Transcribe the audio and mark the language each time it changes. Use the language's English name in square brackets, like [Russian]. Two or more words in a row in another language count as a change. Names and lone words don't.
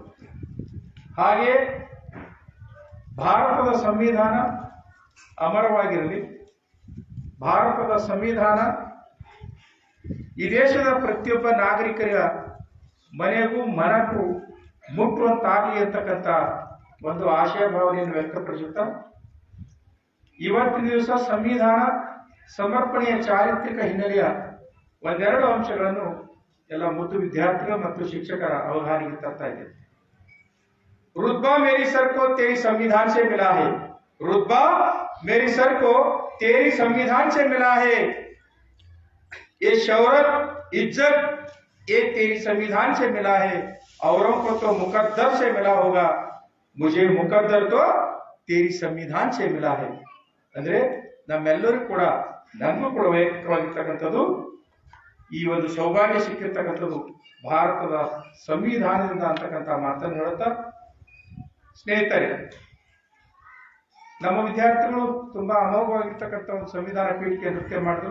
[Kannada] ಹಾಗೆಯೇ ಭಾರತದ ಸಂವಿಧಾನ ಅಮರವಾಗಿರಲಿ, ಭಾರತದ ಸಂವಿಧಾನ ಈ ದೇಶದ ಪ್ರತಿಯೊಬ್ಬ ನಾಗರಿಕರ ಮನೆಗೂ ಮನಕ್ಕೂ ಮುಟ್ಟುವಂತಾಗಲಿ ಅಂತಕ್ಕಂಥ ಒಂದು ಆಶಯ ಭಾವನೆಯನ್ನು ವ್ಯಕ್ತಪಡಿಸುತ್ತಾ ಇವತ್ತಿನ ದಿವಸ ಸಂವಿಧಾನ ಸಮರ್ಪಣೆಯ ಚಾರಿತ್ರಿಕ ಹಿನ್ನೆಲೆಯ ಒಂದೆರಡು ಅಂಶಗಳನ್ನು ಎಲ್ಲ ಮುದ್ದು ವಿದ್ಯಾರ್ಥಿಗಳು ಮತ್ತು ಶಿಕ್ಷಕರ ಅವಧಾನಿಗೆ ತರ್ತಾ ಇದೆ. [Hindi] रुतबा मेरी सर को तेरी संविधान से मिला है, रुतबा मेरी सर को तेरी संविधान से मिला है, ये शौहरत इज्जत ये तेरी संविधान से मिला है, औरों को तो मुकद्दर से मिला होगा, मुझे मुकद्दर तो तेरी संविधान से मिला है. [Kannada] ಅಂದ್ರೆ ನಮ್ಮೆಲ್ಲರೂ ಕೂಡ ನನಗೂ ಕೂಡ ವೈಯಕ್ತಿಕವಾಗಿರ್ತಕ್ಕಂಥದ್ದು ಈ ಒಂದು ಸೌಭಾಗ್ಯ ಸಿಕ್ಕಿರ್ತಕ್ಕಂಥದ್ದು ಭಾರತದ ಸಂವಿಧಾನದಿಂದ ಅಂತಕ್ಕಂಥ ಮಾತನ್ನು ಹೇಳುತ್ತಾ, ಸ್ನೇಹಿತರೆ, ನಮ್ಮ ವಿದ್ಯಾರ್ಥಿಗಳು ತುಂಬಾ ಅಮೋಘವಾಗಿರ್ತಕ್ಕಂಥ ಒಂದು ಸಂವಿಧಾನ ಪೀಠಿಕೆ ನೃತ್ಯ ಮಾಡಿದ್ರು.